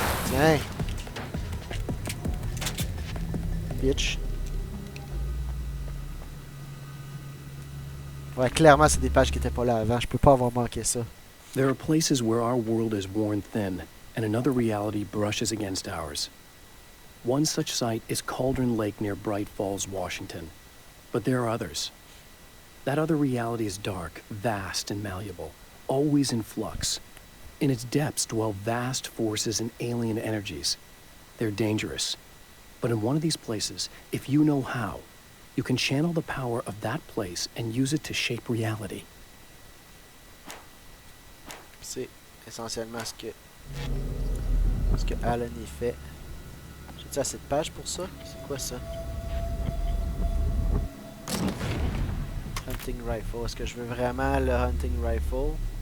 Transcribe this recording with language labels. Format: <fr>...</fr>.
<fr>Tiens.</fr> <en>Bitch.</en> <fr>Ouais, clairement, c'est des pages qui étaient pas là avant. Je peux pas avoir manqué ça.</fr> <en>There are places where our world is worn thin, and another reality brushes against ours. One such site is Cauldron Lake near Bright Falls, Washington. But there are others. That other reality is dark, vast, and malleable, always in flux. In its depths dwell vast forces and alien energies. They're dangerous. But in one of these places, if you know how, you can channel the power of that place and use it to shape reality.</en> <fr>C'est essentiellement ce que Alan y fait. J'ai-tu assez de pages pour ça? C'est quoi ça? Hunting rifle. Est-ce que je veux vraiment le hunting rifle?</fr>